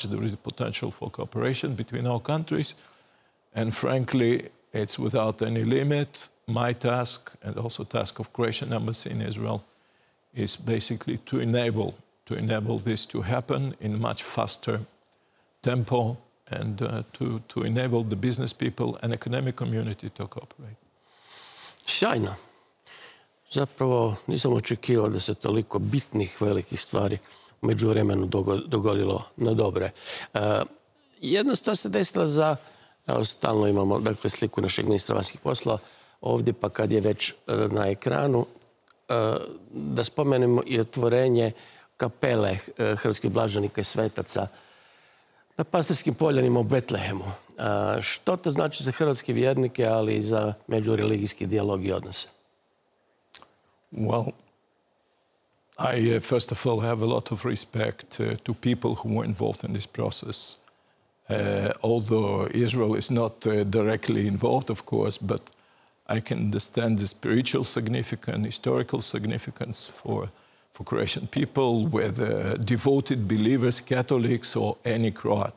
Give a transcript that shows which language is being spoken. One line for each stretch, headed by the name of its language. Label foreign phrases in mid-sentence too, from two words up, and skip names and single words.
English: There is a potential for cooperation between our countries. And frankly, it's without any limit. My task, and also task of Croatian Embassy in Israel, is basically to enable this to happen in a much faster tempo, and to enable the business people and economic community to cooperate.
Croatian: Sjajno. Zapravo nisam očekivao da se toliko bitnih, velikih stvari u međuvremenu dogodilo na dobre. Jedna stvar se desila za, evo, stalno imamo, dakle, sliku našeg ministra vanjskih poslova ovdje, pa kad je već na ekranu, da spomenemo i otvorenje kapele hrvatskih blaženika i svetaca na Pastirskim poljanima u Betlehemu. Što to znači za hrvatske vjernike, ali i za međureligijski dijalog i odnose?
English: Well, I first of all have a lot of respect to people who were involved in this process. Although Israel is not directly involved, of course, but I can understand the spiritual significance, historical significance for Croatian people, whether devoted believers, Catholics, or any Croat.